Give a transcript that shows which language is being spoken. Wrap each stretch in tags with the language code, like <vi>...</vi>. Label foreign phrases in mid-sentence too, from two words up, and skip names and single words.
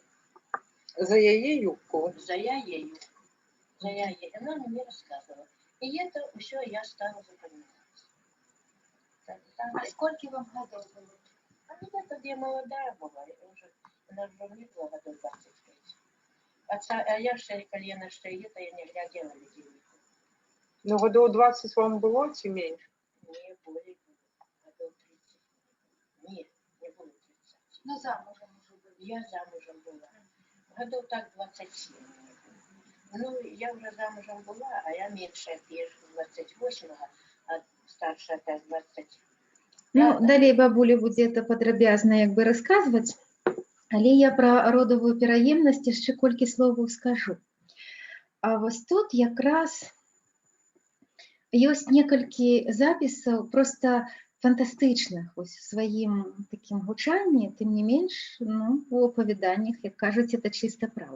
<ru>За яе юбку? За яею. За яею. Она мне рассказывала. И это все я стала запоминать. А сколько вам годов было? А ну, это я молодая была, она уже мне было годов 25. А я</ru> <uk>ще, коли</uk> <ru>я на что это, я не глядела людей. Ну, годов 20 вам было, чи меньше? Не более годов 30. Нет, не было 30. Ну, замужем уже были. Я замужем была. Годов так 27 мне было. Ну, я уже замужем была, а я меньше, я 28, а старшая так 20.</ru> <be>Ну, далей бабуля будзе это падрабязна як бы расказваць, але я пра родавую пераемнасць яшчэ колькі словаў скажу. А вось тут якраз ёсць некалькі запісаў проста фантастычных вось у сваім такім гучанні, тым не менш, ну, у апавяданнях, як кажуць, это чыста праўда.</be>